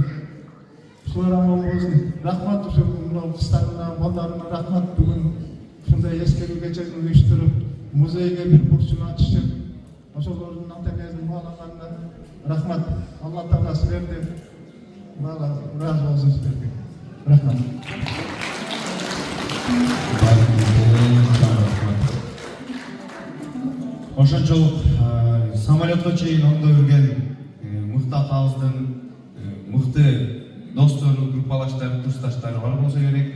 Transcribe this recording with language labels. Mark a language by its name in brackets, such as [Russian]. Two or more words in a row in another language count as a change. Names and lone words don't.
[Kyrgyz] Ушулар аман болсун. Рахмат ушул мына кыздарына, балдарына рахмат. Бүгүн ушундай эскерүү кечени уюштуруп, музейге бир бурчун ачышып, ошолордун ата энесин баалаганына рахмат. Алла Таала силерди разы болсын сіздерге. Рахмат. Ошончолук самолетко чейин оңдо жүрген мыкты атабыздын мыкты достору, группалаштары, курсташтары бар болсо керек.